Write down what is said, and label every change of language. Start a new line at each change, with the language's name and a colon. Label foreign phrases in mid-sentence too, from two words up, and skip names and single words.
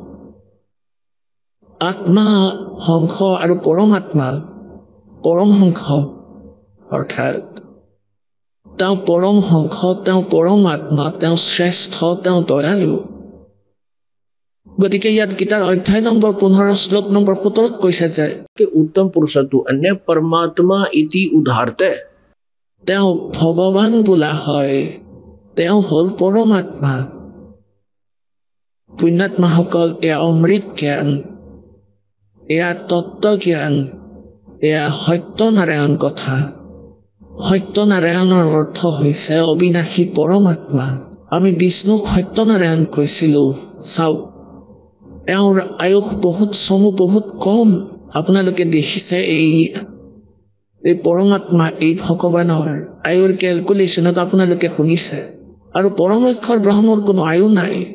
Assamese: আত্মা হংস আৰু পৰমাত্মা পৰমহংস অৰ্থাৎ তেওঁ পৰমহংস তেওঁ পৰমাত্মা তেওঁ শ্ৰেষ্ঠ তেওঁ দয়ালু গতিকে ইয়াত গীতাৰ অধ্যায় নম্বৰ 15 শ্লোক নম্বৰ 17 কৈছে যে
Sanskrit: उत्तम पुरुषत्व अन्य परमात्मा इति उदाहरते
Assamese: তেওঁ ভগৱান বোলা হয় তেওঁ হ'ল পৰমাত্মা পুণ্যাত্মাসকল এয়া অমৃত জ্ঞান এয়া তত্ত্ব জ্ঞান এয়া সত্যনাৰায়ণ কথা সত্যনাৰায়ণৰ অৰ্থ হৈছে অবিনাশী পৰমাত্মা আমি বিষ্ণুক সত্যনাৰায়ণ কৈছিলোঁ চাওক এওঁৰ আয়ুস বহুত চমু বহুত কম আপোনালোকে দেখিছে এই পৰমাত্মা এই ভগৱানৰ আয়ুৰ কেলকুলেশ্যনত আপোনালোকে শুনিছে আৰু পৰমেশ্বর ব্ৰহ্মৰ কোনো আয়ু নাই